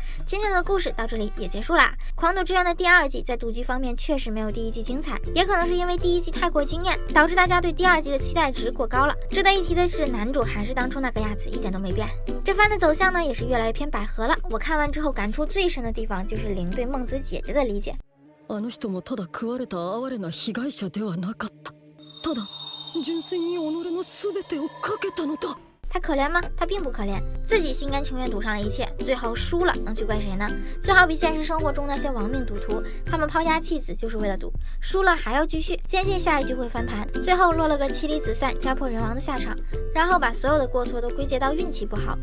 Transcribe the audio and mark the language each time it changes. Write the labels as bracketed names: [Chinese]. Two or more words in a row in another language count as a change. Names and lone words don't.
[Chinese] 今天的故事到这里也结束啦。狂赌之渊的第2季在赌局方面确实没有第1季精彩，也可能是因为第1季太过惊艳，导致大家对第2季的期待值过高了。值得一提的是，男主还是当初那个样子，一点都没变。这番的走向呢，也是越来越偏百合了。我看完之后感触最深的地方，就是灵对孟子姐姐的理解。 [Japanese] あの人もただ食われた哀れな被害者ではなかった。ただ純粋に己の全てをかけたのだ。 [Chinese] 他可怜吗？他并不可怜，自己心甘情愿赌上了一切，最后输了，能去怪谁呢？就好比现实生活中那些亡命赌徒，他们抛家弃子就是为了赌，输了还要继续，坚信下一局会翻盘，最后落了个妻离子散、家破人亡的下场，然后把所有的过错都归结到运气不好。